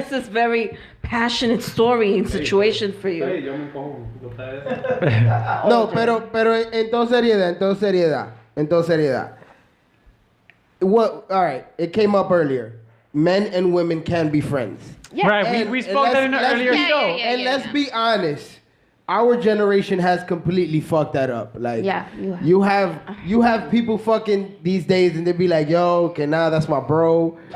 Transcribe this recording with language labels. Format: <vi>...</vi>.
<en>this is very passionate story and situation for you.</en> <es>Yo me encojo. No, pero en toda seriedad.</es> <en>What? All right, it came up earlier. Men and women can be friends. Yeah. Right. And- We and spoke that in an let's- earlier show. yeah, yeah. And let's be honest, our generation has completely fucked that up. Like, Yeah, you have. you have people fucking these days, and they be like, "Yo, okay, nah, that's my bro."</en>